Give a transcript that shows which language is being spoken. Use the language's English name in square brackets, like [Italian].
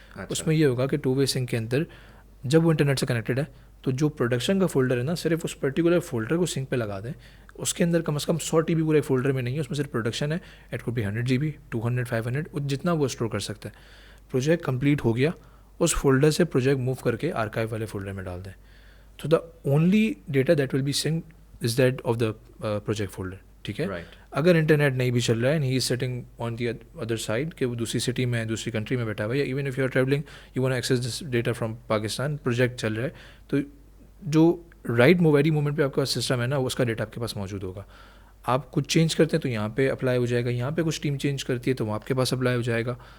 [Urdu] اس میں یہ ہوگا کہ 2 وے سنک کے اندر جب وہ انٹرنیٹ سے کنیکٹڈ ہے تو جو پروڈکشن کا فولڈر ہے نا, صرف اس پرٹیکولر فولڈر کو سنک پہ لگا دیں. اس کے اندر کم از کم 100 TB پورے فولڈر میں نہیں ہے, اس میں صرف پروڈکشن ہے. [English] it could be [Urdu] 100 GB 200 500 جتنا وہ اسٹور کر سکتا ہے. پروجیکٹ کمپلیٹ ہو گیا, اس فولڈر سے پروجیکٹ موو کر کے آرکائیو والے فولڈر میں ڈال دیں. [English] تو the only data that will be sync as that of the project folder. [Urdu] ٹھیک ہے. اگر انٹرنیٹ نہیں بھی چل رہا ہے [English] and he is sitting on the other side [Urdu] کہ وہ دوسری سٹی میں دوسری کنٹری میں بیٹھا ہوا ہے, [English] یا even if you are traveling you want access this data from Pakistan, [Urdu] project چل رہا ہے, تو جو رائٹ ویری مومنٹ پہ آپ کا سسٹم ہے نا اس کا ڈیٹا آپ کے پاس موجود ہوگا. آپ کچھ چینج کرتے ہیں تو یہاں پہ اپلائی ہو جائے گا, یہاں پہ کچھ ٹیم چینج کرتی ہے تو وہ آپ کے پاس اپلائی ہو جائے گا.